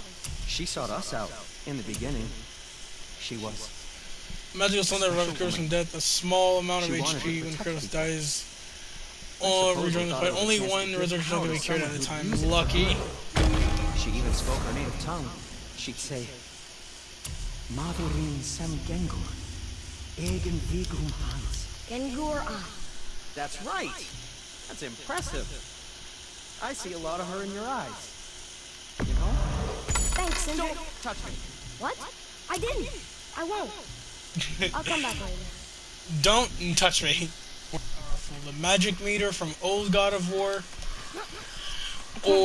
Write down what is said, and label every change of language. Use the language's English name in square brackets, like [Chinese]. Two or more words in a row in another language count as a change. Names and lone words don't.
[English] She sought us out in the beginning. She was. Magical stone that revives Kratos from death. A small amount of She wanted HP to when protect Kratos people. dies. I Or suppose rejoin we the thought fight. it was a Only chance to one give resurrection power stone can to be carried at a someone time. who'd use it. Lucky. She even spoke her native tongue. She'd say, Madurin sem gengur, egen vigrum hans. Gengur on. That's right. That's impressive. I see a lot of her in your eyes. You know? Thanks, Cinder. Don't touch me. What? I didn't. I won't. I'll come back later. Don't touch me. The magic meter from old God of War or